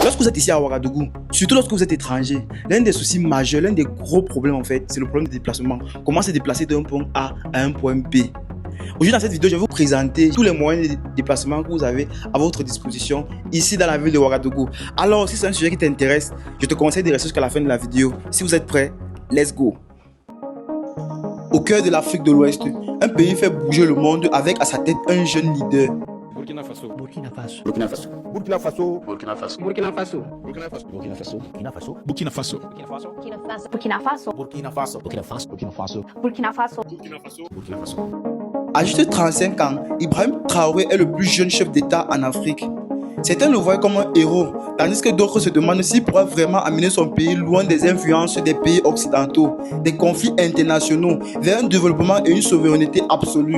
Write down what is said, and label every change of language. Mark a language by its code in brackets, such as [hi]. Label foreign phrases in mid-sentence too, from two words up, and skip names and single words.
[fr] Lorsque vous êtes ici à Ouagadougou, surtout lorsque vous êtes étranger, l'un des soucis majeurs, l'un des gros problèmes en fait, c'est le problème de déplacement. Comment se déplacer d'un point A à un point B. Aujourd'hui dans cette vidéo, je vais vous présenter tous les moyens de déplacement que vous avez à votre disposition ici dans la ville de Ouagadougou. Alors si c'est un sujet qui t'intéresse, je te conseille de rester jusqu'à la fin de la vidéo. Si vous êtes prêts, [en] let's go. [fr] Au cœur de l'Afrique de l'Ouest, un pays fait bouger le monde avec à sa tête un jeune leader. Burkina Faso. Burkina Faso. Burkina Faso. Burkina Faso. Burkina Faso. Burkina Faso. Burkina Faso. Burkina Faso. Burkina Faso. Burkina Faso. Burkina Faso. Burkina Faso. Burkina Faso. Burkina Faso. Burkina Faso. Burkina Faso. Burkina Faso. À juste 35 ans, Ibrahim Traoré est le plus jeune chef d'État en Afrique. Certains le voient comme un héros, tandis que d'autres se demandent s'il pourra vraiment amener son pays loin des influences des pays occidentaux, des conflits internationaux, vers un développement et une souveraineté absolue.